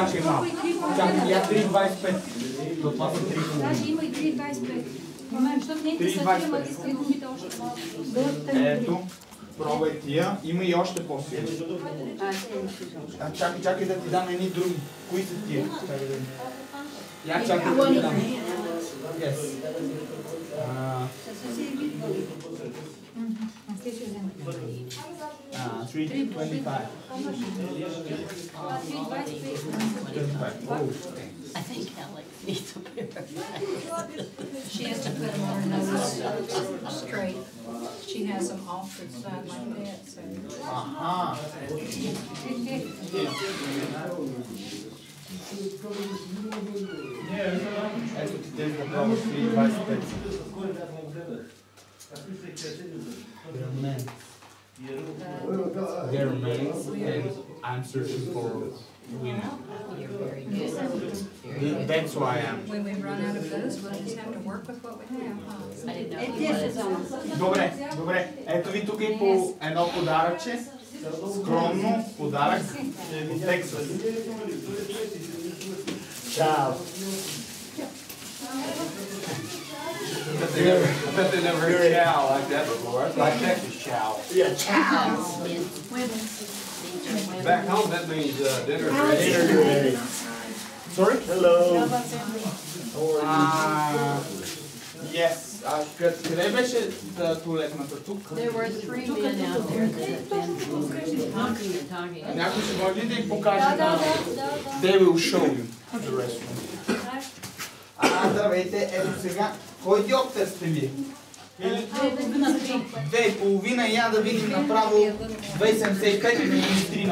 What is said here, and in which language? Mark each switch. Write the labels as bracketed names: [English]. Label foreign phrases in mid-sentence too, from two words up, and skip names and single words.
[Bulgarian] Чакай малко. Чакай, я 3,25. Това са 3,5. Даже има и 3,25. Защото не са тия, ама искат думите още малко. Ето. Пробвай тия. Има и още по-силни. Чакай да ти дам едни други. Кои са тия? Я чакай да ти дам. [English] Yes. 325. I think Alex needs a pair. She has to put them on her nose straight. She has them off to the side like that, so. [Bulgarian] Ага. Ето ти тези да пробваш 3,25. [English] They're men, and I'm searching for women. You're very good. Very good. That's why I'm. When we run out of those, we'll just have to work with what we have, huh? I didn't know you wanted. [Bulgarian] Добре. Ето ви тук и по едно подаръче. Скромно подарък от Тексас. Чао. [English] I bet they never heard chow like that before. That's like Texas chow. Yeah, ciao. Back home, that means dinner's ready. Sorry? Hello. Yes. [Bulgarian] Къде беше туалетната? Тук? [English] There were 3 men out there that had been talking and talking. [Bulgarian] Някой ще може ли да й покаже на... [English] They will show you the restaurant. [Bulgarian] Здравейте, ето сега. Кой диоптер сте ви? 2,5 и я да видим направо 2,75 или 3.